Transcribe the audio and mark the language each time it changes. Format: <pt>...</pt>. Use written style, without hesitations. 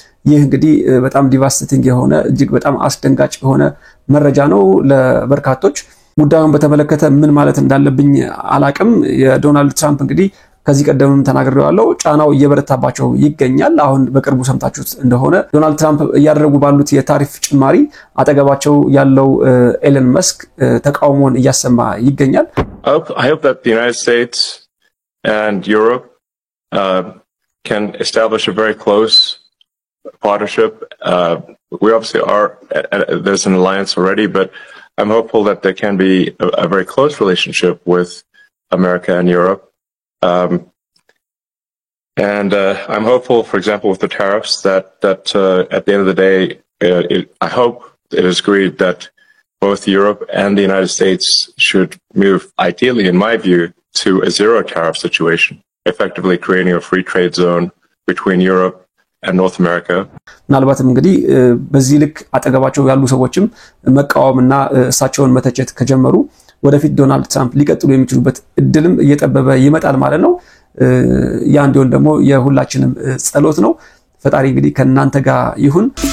<am>ይህ እንግዲህ በጣም ዲቫስቲንግ የሆነ እጅግ በጣም አስደንጋጭ የሆነ መረጃ ነው ለበርካቶች። ጉዳዩን በተመለከተ ምን ማለት እንዳለብኝ አላቅም። የዶናልድ ትራምፕ እንግዲህ ከዚህ ቀደምም ተናግሬዋለሁ ጫናው እየበረታባቸው ይገኛል። አሁን በቅርቡ ሰምታችሁት እንደሆነ ዶናልድ ትራምፕ እያደረጉ ባሉት የታሪፍ ጭማሪ አጠገባቸው ያለው ኤለን መስክ ተቃውሞን እያሰማ ይገኛል።</am> <en>I hope that the United States and Europe can establish a very close partnership. We obviously are, there's an alliance already, but I'm hopeful that there can be a very close relationship with America and Europe. I'm hopeful, for example, with the tariffs that at the end of the day, I hope it is agreed that both Europe and the United States should move, ideally, in my view, to a zero tariff situation, effectively creating a free trade zone between Europe and North America.</en> <am>ምናልባትም እንግዲህ በዚህ ልክ አጠገባቸው ያሉ ሰዎችም መቃወምና እሳቸውን መተቸት ከጀመሩ ወደፊት ዶናልድ ትራምፕ ሊቀጥሉ የሚችሉበት እድልም እየጠበበ ይመጣል ማለት ነው። ያ እንዲሆን ደግሞ የሁላችንም ጸሎት ነው። ፈጣሪ እንግዲህ ከናንተ ጋር ይሁን።</am>